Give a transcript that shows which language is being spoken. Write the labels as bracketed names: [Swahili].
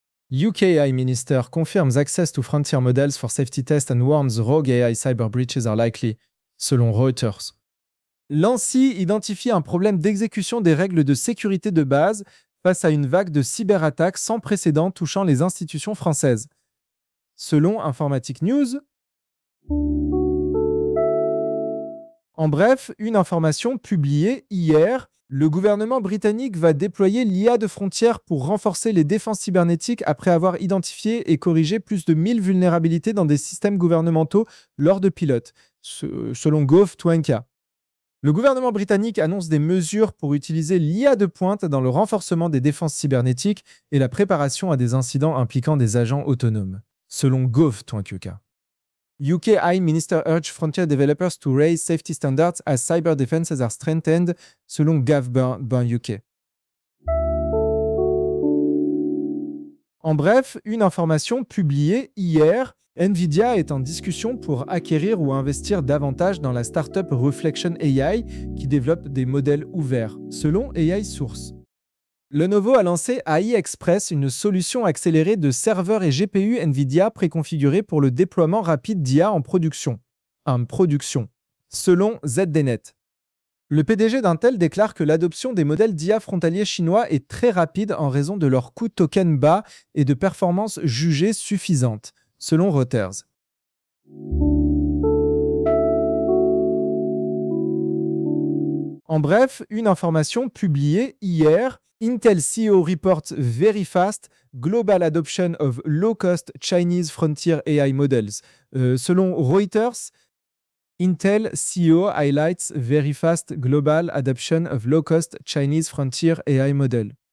[English] UK AI Minister confirms access to frontier models for safety test and warns rogue AI cyber breaches are likely, selon Reuters. [French] L'ANSI identifie un problème d'exécution des règles de sécurité de base face à une vague de cyberattaques sans précédent touchant les institutions françaises. Selon Informatique News. En bref, une information publiée hier, le gouvernement britannique va déployer l'IA de frontière pour renforcer les défenses cybernétiques après avoir identifié et corrigé plus de 1000 vulnérabilités dans des systèmes gouvernementaux lors de pilotes, selon Gov.uk. Le gouvernement britannique annonce des mesures pour utiliser l'IA de pointe dans le renforcement des défenses cybernétiques et la préparation à des incidents impliquant des agents autonomes, selon Gov.uk. [English] UK AI Minister urge frontier developers to raise safety standards as cyber defenses are strengthened, selon Gov.uk. [French] En bref, une information publiée hier, Nvidia est en discussion pour acquérir ou investir davantage dans la startup Reflection AI qui développe des modèles ouverts, selon AI Source. Lenovo a lancé AI Express, une solution accélérée de serveurs et GPU NVIDIA préconfigurés pour le déploiement rapide d'IA en production. Selon ZDNet. Le PDG d'Intel déclare que l'adoption des modèles d'IA frontaliers chinois est très rapide en raison de leur coût token bas et de performances jugées suffisantes, selon Reuters. En bref, une information publiée hier. [English] Intel CEO reports very fast global adoption of low-cost Chinese frontier AI models. Selon Reuters, Intel CEO highlights very fast global adoption of low-cost Chinese frontier AI model.